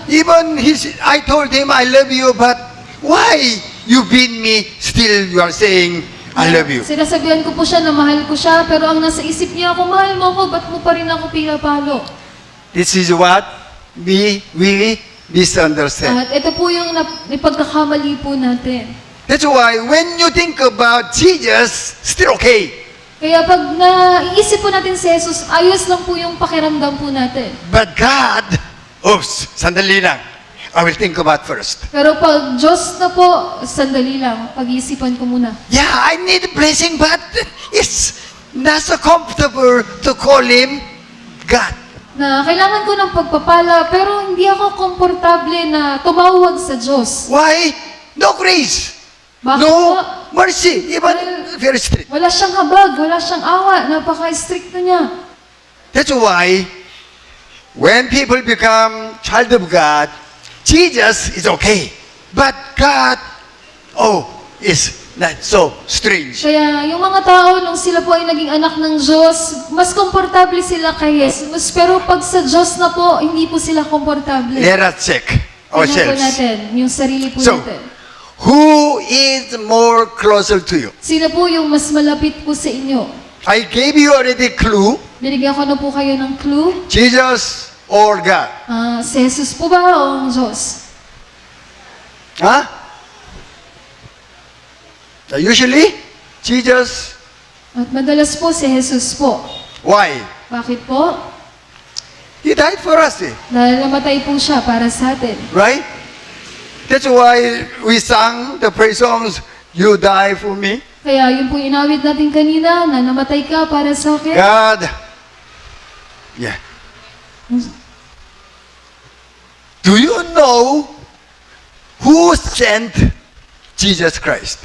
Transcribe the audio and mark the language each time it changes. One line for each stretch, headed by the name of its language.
English: even I told him, I love you, but why you beat me? Still you are saying, I love you.
Filipino: Sinasabihan ko po siya na mahal ko siya, pero ang nasa isip niya, kung mahal mo ako, ba't mo pa rin ako pinapalo?
English: This is what we misunderstand.
Filipino: At ito po yung ipagkakamali po natin.
English: That's why when you think about Jesus, still okay.
Filipino: Kaya pag naiisip po natin si Jesus, ayos lang po yung pakiramdam po natin.
English: But God,
Filipino: sandali lang.
English: I will think about first.
Filipino: Pero pag Diyos na po, sandali lang, pag-iisipan ko muna.
English: Yeah, I need a blessing, but it's not so comfortable to call Him God.
Filipino: Na kailangan ko ng pagpapala, pero hindi ako komportable na tumawag sa Diyos.
English: Why? No grace.
Filipino: Bakit
English: No
Filipino: po?
English: mercy. Even very strict.
Filipino: Wala siyang habag, wala siyang awa, napaka-stricto niya.
English: That's why when people become child of God, Jesus is okay. But God, is not so strange.
Filipino: Kaya yung mga tao, nung sila po ay naging anak ng Diyos, mas komportable sila kay Jesus. Pero pag sa Diyos na po, hindi po sila komportable.
English: Let us check
Filipino: Tingnan po
English: ourselves.
Filipino: natin, yung sarili po
English: So,
Filipino: natin.
English: who is more closer to you?
Filipino: Sino po yung mas malapit po sa inyo?
English: I gave you already clue.
Filipino: Binigyan ko na po kayo ng clue.
English: Jesus or God?
Filipino: Si Jesus po ba o ang Diyos? Huh?
English: Usually, Jesus,
Filipino: At madalas po si Jesus po.
English: why?
Filipino: Bakit po?
English: He died for us,
Filipino: Dahil namatay po siya para sa atin.
English: right? That's why we sang the praise songs, You die for me.
Filipino: Kaya yun po inawit natin kanina na namatay ka para sa akin.
English: God, yeah. Do you know who sent Jesus Christ?